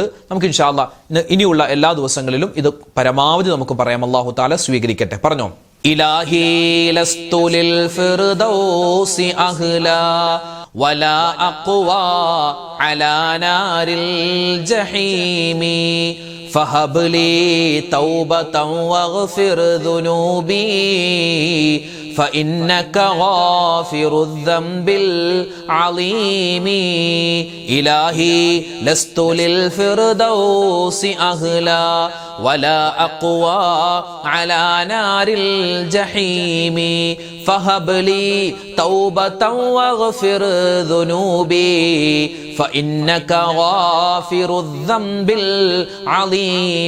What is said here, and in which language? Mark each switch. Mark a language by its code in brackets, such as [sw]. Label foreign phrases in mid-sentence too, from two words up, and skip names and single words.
[ml] നമുക്ക് [ar] إن شاء الله [ml] ഇനിയുള്ള എല്ലാ ദിവസങ്ങളിലും ഇത് പരമാവധി നമുക്ക് പറയാം. [ar] الله تعالى [ml] സ്വീകരിക്കട്ടെ. [ar] പറഞ്ഞോ, إلهي لست للفردوس أهلا ولا أقوى على نار الجحيم فهب لي توبة واغفر ذنوبي فإنك غافر الذنب العظيم إلهي لست للفردوس أهلا ولا أقوى على نار الجحيم فهب لي توبة واغفر ذنوبي فإنك غافر الذنب العظيم